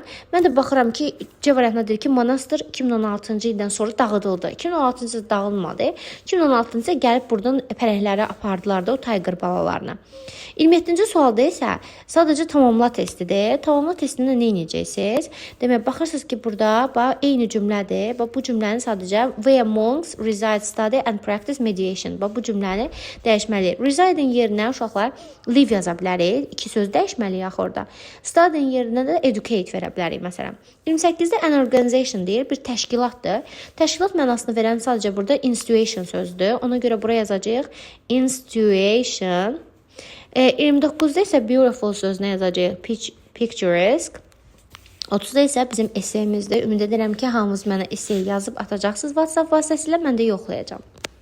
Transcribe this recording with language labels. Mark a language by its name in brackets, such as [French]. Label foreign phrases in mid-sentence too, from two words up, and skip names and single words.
[Azerbaijani] Mən də baxıram ki, C variantında deyir ki, monastır 2016-cı ildən sonra dağıdıldı. 2016-cı ildə dağılmadı. 2016-cı ildə gəlib buradan pərəkləri apardılar da o tiger balalarını. 27-ci sualda isə sadəcə tamamla testidir. Tamamla testində nə edəcəksiniz? Demək, baxırsınız ki, burada eyni cümlədir. Bu cümləni sadəcə [English] where monks reside, study and practice mediation. [Azerbaijani] Bu cümləni dəyişməliyik. Reside-in yerinə uşaqlar live yaza bilərik. İki söz dəyişməliyik axı orada. Study-in yerinə də educate verə bilərik məsələn. 28-də [English] an organization [Azerbaijani] deyir, bir təşkilatdır. Təşkilat mənasını verən sadəcə burada institution sözdür. Ona görə buraya yazacağıq institution. 29-da isə beautiful sözünə yazacağıq picturesque. 30-da isə bizim esseyimizdir. Ümid edirəm ki, hamınız mənə essey yazıb atacaqsınız WhatsApp vasitəsilə, mən də yoxlayacağam.